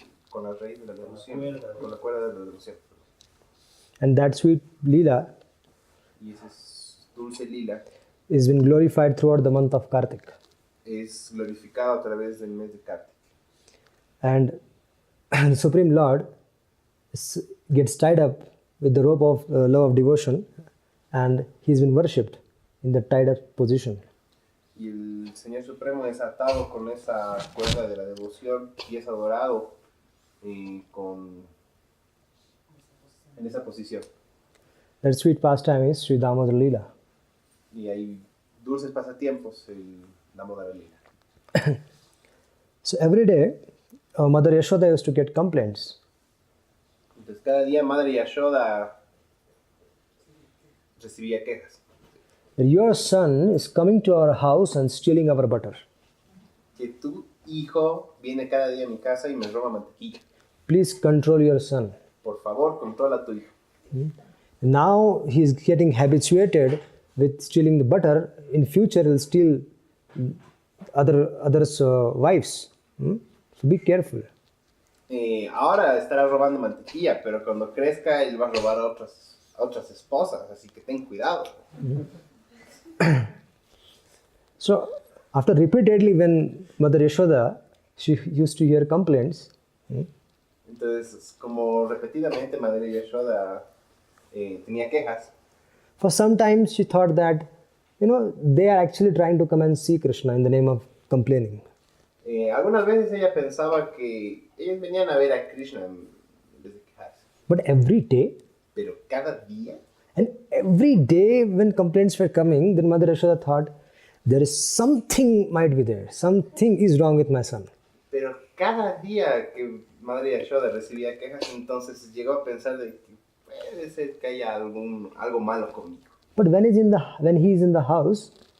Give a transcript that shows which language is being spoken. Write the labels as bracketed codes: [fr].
[es] Con la raíz de la devoción, con la cuerda de la devoción. [en] And that sweet Lila [es] Y ese dulce lila [en] is been glorified throughout the month of Kartik. [es] es glorificado a través del mes de Kartik. [en] And the Supreme Lord gets tied up with the rope of love of devotion, and he's been worshipped in the tied up position. [es] Y el Señor Supremo es atado con esa cuerda de la devoción y es adorado en esa posición. [en] That sweet pastime is Sri Damodara Lila. [es] Y hay dulces pasatiempos el Damodara Lila. [en] So every day, Mother Yashoda used to get complaints. [es] Entonces cada día Madre Yashoda recibía quejas. [en] That your son is coming to our house and stealing our butter. [es] Que tu hijo viene cada día a mi casa y me roba mantequilla. [en] Please control your son. [es] Por favor, controla a tu hijo. [en] Now he is getting habituated with stealing the butter. In future, he'll steal others' wives. So be careful. [es] Ahora estará robando mantequilla, pero cuando crezca él va a robar a otras esposas, así que ten cuidado. [en] So after repeatedly, when Mother Yashoda, she used to hear complaints. [es] Entonces, como repetidamente Madre Yashoda tenía quejas. [en] For some time she thought that, they are actually trying to come and see Krishna in the name of complaining. [es] Algunas veces ella pensaba que ellos venían a ver a Krishna en vez de quejarse. [en] But every day, [es] Pero cada día, [en] and every day when complaints were coming, then Mother Yashoda thought, there is something might be there. Something is wrong with my son. [es] pero cada día que Madre Yashoda recibía quejas, entonces llegó a pensar de que puede ser que haya algo malo conmigo. [en] But when he is in the house,